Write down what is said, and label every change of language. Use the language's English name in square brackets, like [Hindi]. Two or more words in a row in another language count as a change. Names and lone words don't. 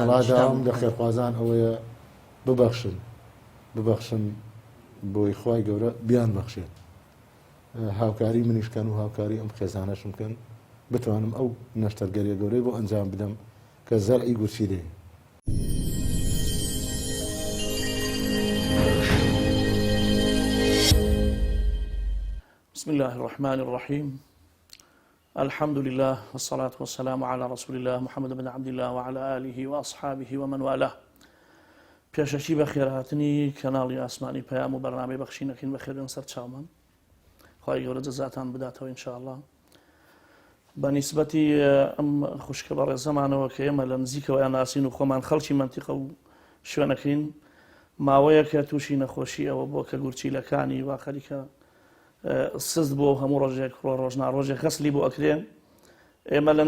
[Central Kurdish] وڵاداوام لە خێرخوازان ئەوەیە ببەخشن بۆی خی گەورە بیان بەخشێت هاوکاری منیشکەن و هاوکاری ئەم خێزانەشم کەن بتوانم ئەو نەشتەرگەریە گەورەی بۆ ئەنجام بدەم کە زەرعی گورچیلێ [Arabic] بسم الله الرحمن الرحيم الحمد لله والصلاة والسلام على رسول الله محمد بن عبد الله وعلى آله وأصحابه ومن والاه [Central Kurdish] پێشەکی بە خێرهاتنی کەناڵی ئاسمانی پەیام و بەرنامەی بەخشینەکەین بە خێرن سەر چاومان خی گەورە جەزاتان بداتەوە ئینشاءالله بە نیسبەتی ئەم خوشکە بە ڕێزەمانەوە کە ئێمە لە نزیکەوە یان ناسین و خۆمان خەڵکی منتیقە و شوێنەکەین ماوەیە کە تووشی نەخۆشی ئەوە بۆ کە گورچیلەکانی وا خەریکە سست بۆ هەموو ڕۆژێک ڕۆژنا ڕۆژێک خەسلی بۆ ئەکرێن ئێمە لە